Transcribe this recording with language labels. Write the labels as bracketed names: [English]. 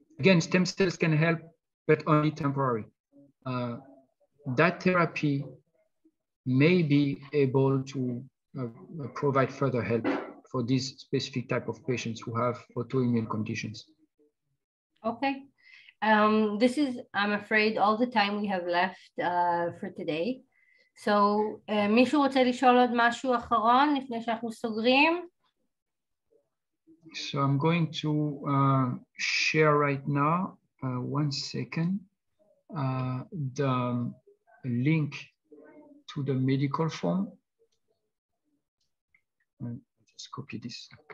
[English] Again, stem cells can help, but only temporary. That therapy may be able to provide further help for this specific type of patients who have autoimmune conditions. Okay. This is, I'm afraid, all the time we have left for today. [Hebrew] So, מישהו רוצה לשאול עוד משהו אחרון לפני שאנחנו סוגרים? [English] So I'm going to share right now, 1 second, the link to the medical form. I'll just copy this.